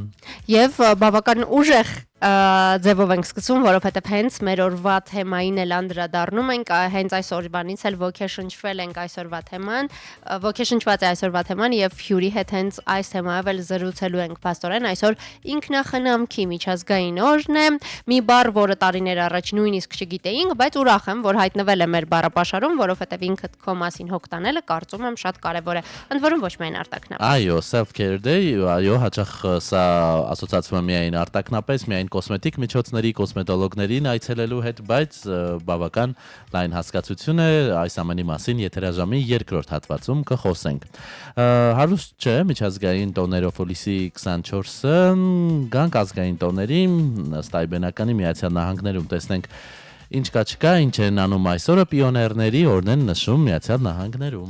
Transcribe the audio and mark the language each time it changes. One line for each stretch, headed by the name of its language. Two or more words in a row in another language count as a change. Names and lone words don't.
Armenian: Եվ բավական ուժեղ ձևով ենք սկսում, որովհետև հենց մեր օրվա թեմային էլ անդրադառնում ենք, հենց այս օրվանից էլ ոգեշնչվել ենք այսօրվա թեման, ոգեշնչված է այսօրվա թեման եւ Ֆյուրի հետ հենց այս թեմայով էլ զրուցելու ենք փաստորեն այսօր ինքնախնամքի միջազգային օրն է, մի բառ, որը տարիներ առաջ նույնիսկ չգիտեինք, բայց ուրախ եմ, որ հայտնվել է մեր բառապաշարում, որովհետև ինքդ քո մասին հոգ տանելը կարծում եմ շատ կարեւոր է, ընդ որում ոչ միայն արտաքնապ։ Այո,
English: self-care day,
Armenian: այո, հաճախ սա ասոցացվում է միայն արտաքնապես, միայն միայն կոսմետիկ միջոցների, կոսմետոլոգներին այցելելու հետ, բայց բավական լայն հասկացություն է այս ամենի մասին եթերաժամի երկրորդ հատվածում կխոսենք։ Հարուստ չէ միջազգային տոներով հուլիսի 24-ը գանք ազգային տոների ըստ այբենականի Միացյալ Նահանգներում տեսնենք ինչ կա չկա, ինչ են անում այսօրը պիոներների օրն են նշում Միացյալ Նահանգներում։